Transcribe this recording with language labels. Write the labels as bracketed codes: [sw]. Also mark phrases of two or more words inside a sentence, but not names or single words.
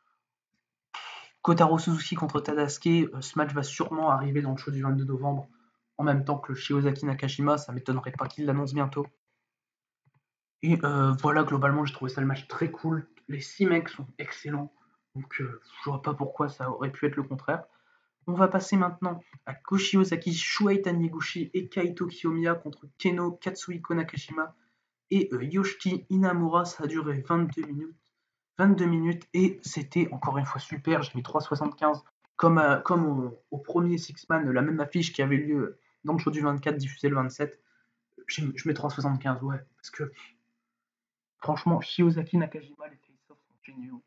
[fr] Kotaro Suzuki contre Tadasuke, ce match va sûrement arriver dans le show du 22 novembre, en même temps que le Shiozaki Nakashima, ça m'étonnerait pas qu'il l'annonce bientôt. Et voilà, globalement, j'ai trouvé ça le match très cool. Les 6 mecs sont excellents, donc je vois pas pourquoi ça aurait pu être le contraire. On va passer maintenant à Koshi Ozaki, Shuhei Taniguchi et Kaito Kiyomiya contre Keno Katsuhiko Nakashima et Yoshiki Inamura. Ça a duré 22 minutes. 22 minutes et c'était encore une fois super. J'ai mis 3,75 comme au premier Six-Man, la même affiche qui avait lieu dans le show du 24 diffusé le 27. Je mets 3,75, ouais, parce que franchement, Shiozaki Nakajima, les face-offs sont géniaux.